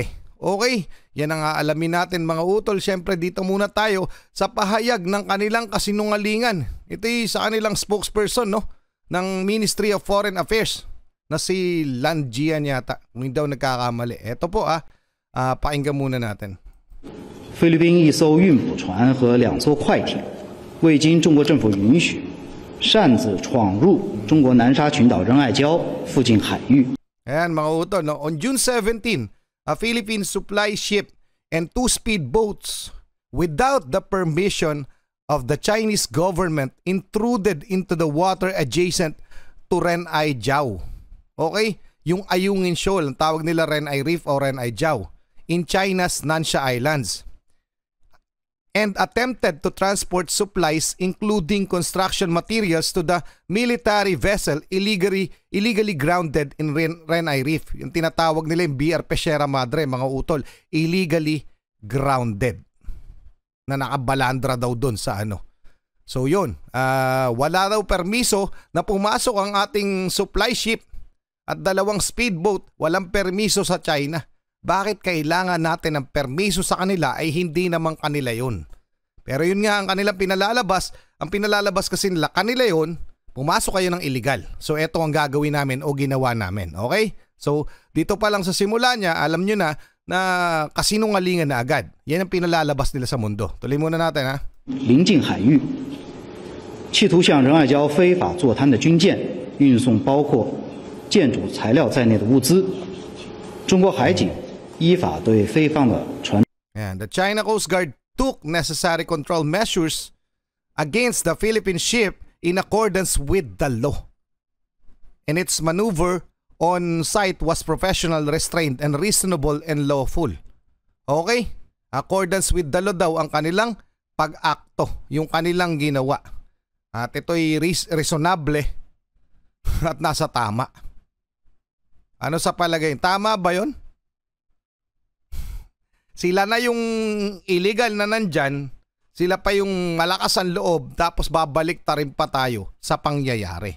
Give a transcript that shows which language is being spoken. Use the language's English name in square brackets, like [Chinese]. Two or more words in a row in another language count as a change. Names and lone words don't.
[Filipino] Okay, yan ang aalamin natin mga utol. Siyempre dito muna tayo sa pahayag ng kanilang kasinungalingan. Ito sa kanilang spokesperson, no, ng Ministry of Foreign Affairs na si Lan Jian yata, kung hindi daw nagkakamali. Ito po pakinggan muna natin. [Chinese] 菲律宾一艘运补船和2艘快艇未经中国政府允许擅自闯入中国南沙群岛仁爱礁附近海域。 [Filipino] Ayan mga utol, no? [English] On June 17, a Philippine supply ship and 2 speedboats without the permission of the Chinese government intruded into the water adjacent to Renai Jiao. Okay? [Filipino] Yung Ayungin Shoal, ang tawag nila [English] Renai Reef o Renai Jiao, in China's Nansha Islands, and attempted to transport supplies including construction materials to the military vessel illegally grounded in Renai Reef. [Filipino] Yung tinatawag nila yung BRP Sierra Madre, mga utol, [English] illegally grounded, [Filipino] na nakabalandra daw doon sa ano. So yun, wala daw permiso na pumasok ang ating [English] supply ship [Filipino] at 2 speedboat, walang permiso sa China. Bakit kailangan natin ng permiso sa kanila? Ay hindi naman kanila yun. Pero yun nga ang kanilang pinalalabas. Ang pinalalabas kasi nila, kanila yun, pumasok kayo ng illegal. So eto ang gagawin namin o ginawa namin. Okay? So dito pa lang sa simula niya, alam nyo na kasinungalingan na agad. Yan ang pinalalabas nila sa mundo. Tuloy muna natin ha. [Chinese] 临近海域企图向仁爱礁非法坐滩的军舰运送包括建筑材料在内的物资。中国海警 依法对非方的船。 [English] And the China Coast Guard took necessary control measures against the Philippine ship in accordance with the law. And its maneuver on site was professional, restrained, and reasonable and lawful. [Filipino] Okay? [English] Accordance with the law [Filipino] daw ang kanilang pag-akto, yung kanilang ginawa. At ito'y reasonable at nasa tama. Ano sa palagay? Tama ba yun? Sila na yung illegal na nandyan, sila pa yung malakas ang loob, tapos babalik ta rin pa tayo sa pangyayari.